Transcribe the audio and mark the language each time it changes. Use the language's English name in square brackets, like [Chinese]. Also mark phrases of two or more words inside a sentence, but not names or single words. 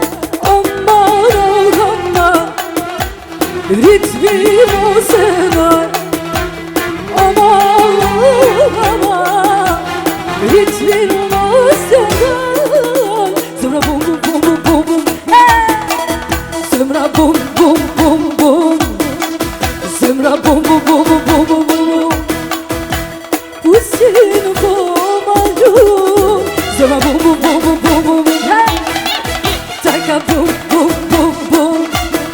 [Albanian] Omma, ritmi mos e mër, Omma, ritmi mos e mër, zemra bum bum bum bum bum bum, zemra bum bum bum bum. Zemra bum bum bum bum bum bum bum. [Czech] Pusin pomalu. [Albanian] Zemra bum bum bum bum bum bum bum. Taka bum bum bum bum.